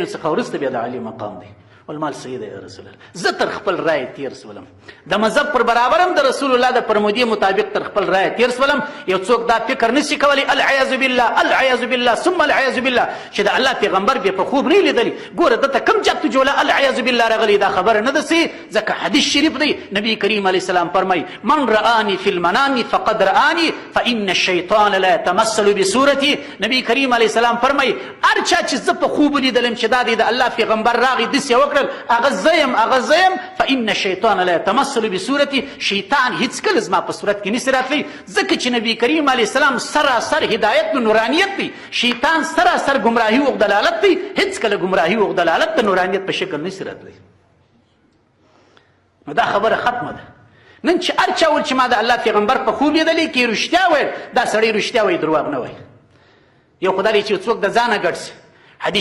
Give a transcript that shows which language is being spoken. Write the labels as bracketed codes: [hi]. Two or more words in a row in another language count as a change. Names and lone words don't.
[ps] څخه وروسته بیا د علي مقام دی والمال سید یا رسول الله زه تر خپل رای تیر سولم د مذهب پر برابر هم د رسول الله د فرمودې مطابق تر خپل رای تیر سولم یو څوک دا فکر نشي کولی [ar] العیاذ بالله ثم العیاذ بالله [ps] چې د الله پیغمبر بیا په خوب نه لیدلی ګوره دته کم جات جوړه العیاذ بالله راغلی دا خبره نه ده سي ځکه حدیث شریف دی نبی کریم علیه السلام فرمای [ar] من رآني في المنام فقد رآني فإن الشیطان لا يتمثل بصورتي [ps] نبی کریم علیه السلام فرمای هر چا چې زه په خوب لیدلم چې دا دی د الله پیغمبر راغی داسې وکړل هغه زیم [ar] فإن الشیطان لا يتمثل بصورتي [ps] شیطان هیڅکله زما په صورت کې نشي راتلی ځکه چې نبی کریم علیه السلام سراسر هدایت د نورانیت دی شیطان سراسر ګمراهي او دلالت دی هیڅکله ګمراهي او دلالت د نورانیت په شکل نشي راتلی نو دا خبره ختمه ده نن چې هر چا ویل چې ما د الله پیغمبر په خوب لیدلی کې رښتیا ویل دا سړی رښتیا وایي دروغ نه وایي یو خدای دی چې څوک د ځانه ګډ شي حدیث